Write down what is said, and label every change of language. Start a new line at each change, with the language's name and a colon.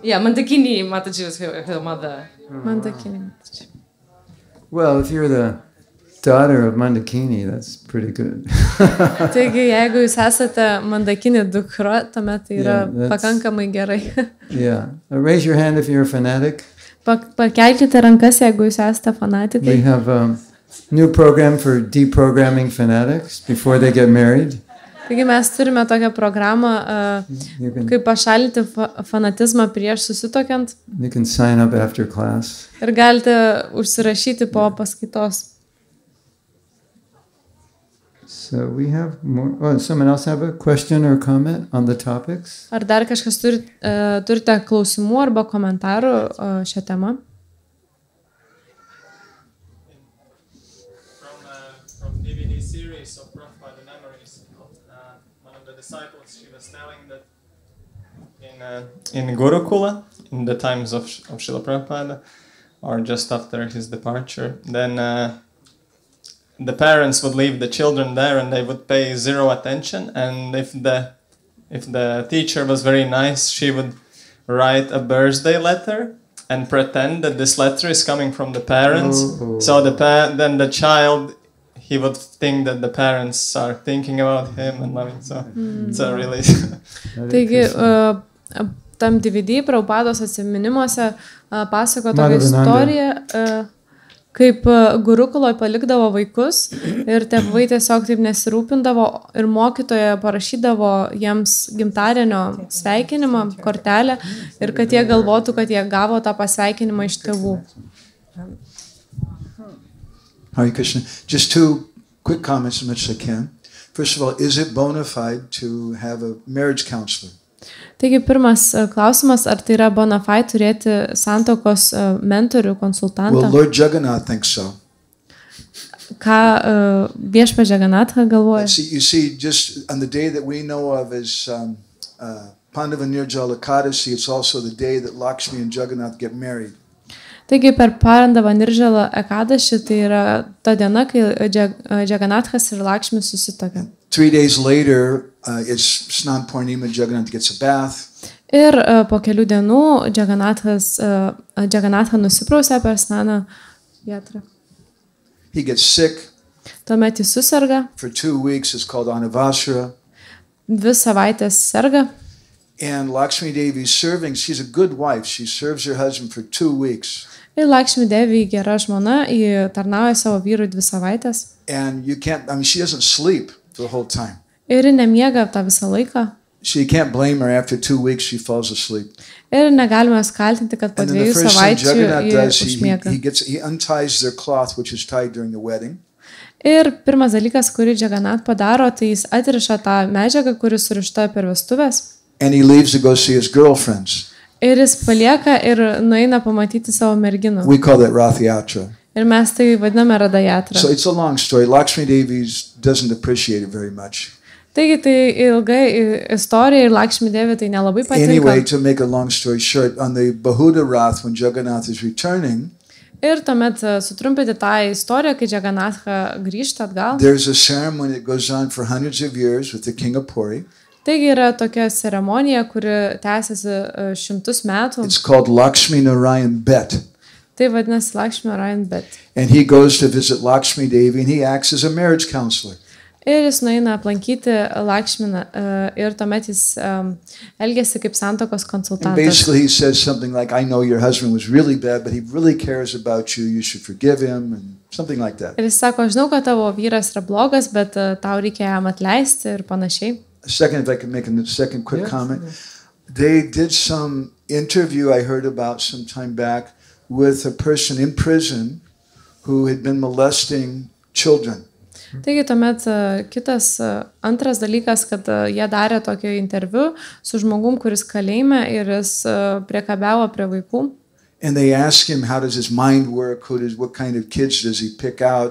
English: Yeah, Mandakini Mataji was her mother. Mandakini Mataji. Well, if you're the daughter of Mandakini, that's pretty good.
Lithuanian: Taigi, jeigu jūs esate Mandakini dukra, tuomet tai yra pakankamai gerai.
English: Yeah. Raise your hand if you're a fanatic.
Lithuanian: Pakelkite rankas, jeigu jūs esate fanatikai.
English: We have a new program for deprogramming fanatics before they get married.
Lithuanian: Taigi mes turime tokią programą, kaip pašalinti fanatizmą prieš susituokiant.
English: You can sign up after class.
Lithuanian: Ir galite užsirašyti po paskaitos.
English: So we have more. Oh, someone else have a question or comment on the topics?
Lithuanian: Ar dar kažkas turite klausimų arba komentarų šią temą?
English: From DVD series of Prabhupada Memories, one of the disciples, she was telling that in Gurukula, in the times of Srila Prabhupada, or just after his departure, then the parents would leave the children there and they would pay zero attention, and if the teacher was very nice, she would write a birthday letter and pretend that this letter is coming from the parents. So then the child, he would think that the parents are thinking about him and loving. So it's a really.
Lithuanian: Taigi, tam DVD Prabhupados atsiminimuose pasako tokią istoriją, kaip Gurukuloje palikdavo vaikus ir tėvai tiesiog taip nesirūpindavo ir mokytoja parašydavo jiems gimtadienio sveikinimą, kortelę ir kad jie galvotų, kad jie gavo tą pasveikinimą iš tėvų.
English: Hare Krishna. Just two quick comments, much I can. First of all, is it bona fide to have a marriage counselor?
Lithuanian: Taigi, pirmas klausimas, ar tai yra bona fide turėti santuokos mentorių, konsultantą?
English: Well, Lord Jagannath thinks so.
Lithuanian: Ką viešpa Jagannathą galvoja?
English: You see, just on the day that we know of as Pandava Nirjala Ekadasi, it's also the day that Lakshmi and Jagannath get married.
Lithuanian: Taigi, per Pandava Nirjala Ekadashi, tai yra ta diena, kai Jagannathas ir Lakshmi susituokia.
English: 3 days later, it's Snan Purnima, Jagannath gets a bath.
Lithuanian: Ir po kelių dienų Jagannathą nusiprausia per Snaną jatrą.
English: He gets sick.
Lithuanian: Tuomet jis susirga.
English: For 2 weeks, it's called Anavasara.
Lithuanian: 2 savaitės serga.
English: And Lakshmi Devi is serving. She's a good wife. She serves her husband for 2 weeks.
Lithuanian: Ir Lakshmi Devi gera žmona, ji tarnauja savo vyrui 2 savaitės.
English: And you can't, I mean, she doesn't sleep for the whole time.
Lithuanian: Ir ji nemiega tą visą laiką.
English: So you can't blame her. After 2 weeks, she falls asleep.
Lithuanian: Ir negalime kaltinti, kad po
English: And then the first thing
Lithuanian: savaičių Jagannath ji
English: does,
Lithuanian: užmiega.
English: he unties their cloth, which is tied during the wedding.
Lithuanian: Ir pirmas dalykas, kurį Jagannath padaro, tai jis atriša tą medžiagą, kuri surišta per vestuvės.
English: And he leaves to go see his girlfriends.
Lithuanian: Ir jis palieka ir nueina pamatyti savo merginų.
English: We call that Rath Yatra.
Lithuanian: Ir mes tai vadiname Radajatra.
English: So it's a long story. Lakshmi Devi doesn't appreciate it very much.
Lithuanian: Taigi tai ilgai istorija ir Lakshmi Devi tai nelabai patinka.
English: Anyway, to make a long story short, on the Bahuda Rath, when Jagannath is returning,
Lithuanian: Ir tuomet sutrumpinti tą istoriją, kai Jagannatha grįžta atgal.
English: there's a ceremony that goes on for hundreds of years with the king of Puri.
Lithuanian: Taigi yra tokia ceremonija, kuri tęsiasi 100 metų.
English: It's called Lakshmi Narayan Bet.
Lithuanian: Tai vadinasi Lakshmi Narayan Bet.
English: And he goes to visit Lakshmi Devi and he acts as a marriage counselor.
Lithuanian: Ir jis nueina aplankyti Lakshminą ir tuomet jis elgiasi kaip santuokos
English: And
Lithuanian: konsultantas.
English: basically he says something like, I know your husband was really bad, but he really cares about you. You should forgive him, and something like that.
Lithuanian: Ir jis sako, žinau, kad tavo vyras yra blogas, bet tau reikia jam atleisti ir panašiai.
English: A second, if I could make a second quick comment. They did some interview I heard about some time back with a person in prison who had been molesting children.
Lithuanian: Taigi tuomet kitas antras dalykas, kad jie darė tokį interviu su žmogum, kuris kalėjime ir jis priekabiavo prie vaikų.
English: And they asked him, how does his mind work? What kind of kids does he pick out?